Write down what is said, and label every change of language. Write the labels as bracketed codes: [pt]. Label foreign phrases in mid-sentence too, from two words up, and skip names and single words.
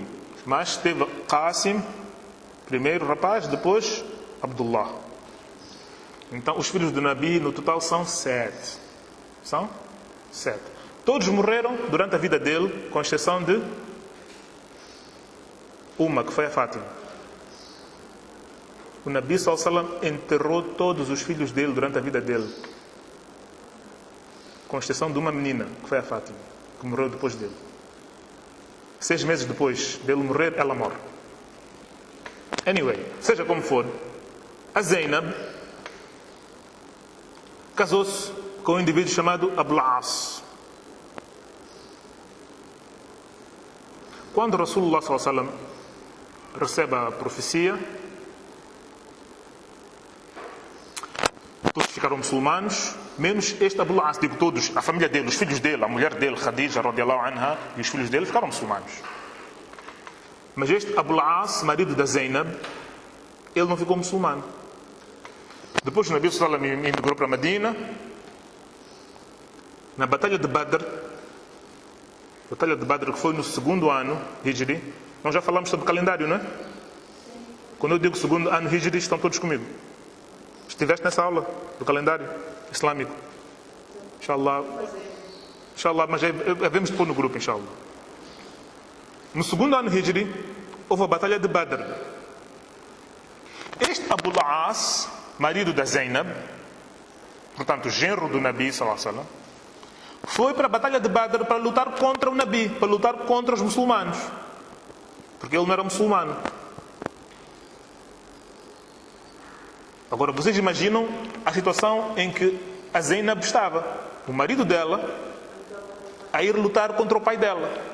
[pt] Mas teve Qasim, primeiro rapaz, depois Abdullah. Então os filhos do Nabi no total são 7. São 7. Todos morreram durante a vida dele, com exceção de uma, que foi a Fátima. O Nabi [ar] صلى الله عليه وسلم [pt] enterrou todos os filhos dele durante a vida dele, com exceção de uma menina, que foi a Fátima, que morreu depois dele. 6 meses depois dele morrer, ela morre. Anyway, seja como for, a Zainab casou-se com um indivíduo chamado Abul As. Quando Rasulullah [ar] صلى الله عليه وسلم [pt] recebe a profecia, todos ficaram muçulmanos, menos este Abul As, digo todos, a família dele, os filhos dele, a mulher dele, [ar] خديجة رضي الله عنها, [pt] e os filhos dele ficaram muçulmanos. Mas este Abul As, marido da Zainab, ele não ficou muçulmano. Depois o Nabi [ar] صلى الله عليه وسلم [pt] emigrou para Medina. Na Batalha de Badr, que foi no 2º ano Hijri. Nós já falamos sobre calendário, não é? Quando eu digo 2º ano Hijri, estão todos comigo. Estiveste nessa aula do calendário islâmico? Inshallah, mas devemos pôr no grupo, inshallah. No 2º ano Hijri, houve a Batalha de Badr. Este Abul As, marido da Zainab, portanto, genro do Nabi [ar] صلى الله عليه وسلم, [pt] foi para a Batalha de Badr para lutar contra o Nabi, para lutar contra os muçulmanos, porque ele não era muçulmano. Agora, vocês imaginam a situação em que a Zainab estava, o marido dela, a ir lutar contra o pai dela.